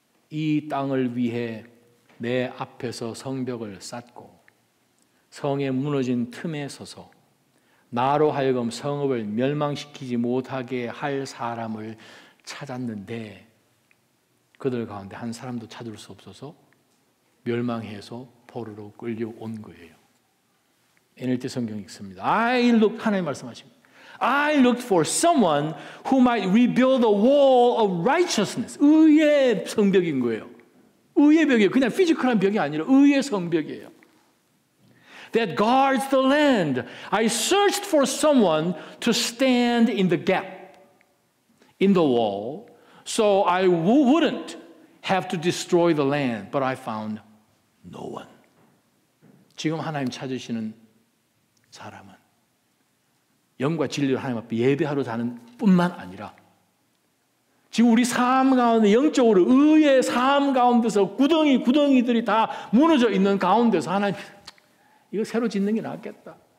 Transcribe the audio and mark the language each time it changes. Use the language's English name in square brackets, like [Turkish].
[Korean] 이 땅을 위해 내 앞에서 성벽을 쌓고 성에 무너진 틈에 서서 나로 하여금 성읍을 멸망시키지 못하게 할 사람을 찾았는데 그들 가운데 한 사람도 찾을 수 없어서 멸망해서 포로로 끌려온 거예요. NLT 성경 읽습니다. 하나님 말씀하십니다. [English] I looked for someone who might rebuild a wall of righteousness. [Korean] 의의 성벽인 거예요. 의의 벽이에요. 그냥 피지컬한 벽이 아니라 의의 성벽이에요. [English] That guards the land. I searched for someone to stand in the gap in the wall so I wouldn't have to destroy the land. But I found no one. [Korean] 지금 하나님 찾으시는 사람은 영과 진리로 하나님 앞에 예배하러 자는 뿐만 아니라 지금 우리 삶 가운데 영적으로 의의 삶 가운데서 구덩이들이 다 무너져 있는 가운데서 하나님 이거 새로 짓는 게 낫겠다.